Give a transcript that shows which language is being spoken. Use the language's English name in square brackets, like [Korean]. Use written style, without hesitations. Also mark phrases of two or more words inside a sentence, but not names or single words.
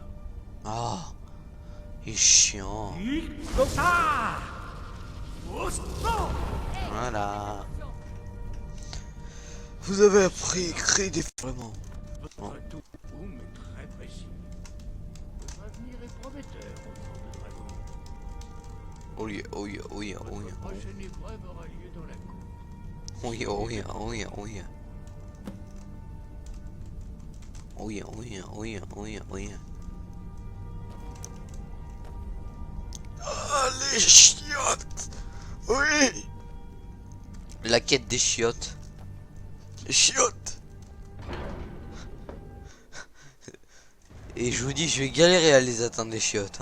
[French] Ah, il est chiant. Voilà. Vous avez appris à créer des vraiment. Votre tout est très précis. Votre avenir est prometteur au fond de dragon. [English] Oh yeah, oh yeah, oh yeah, oh yeah. [French] Votre prochaine épreuve aura lieu dans la cour. [English] Oh yeah, oh yeah, oh yeah, oh yeah. Oh yeah, oh yeah, oh yeah, oh yeah, oh yeah. [French] Ah, les chiottes. Oui. La quête des chiottes. Les chiottes. Et je vous dis, je vais galérer à les atteindre les chiottes.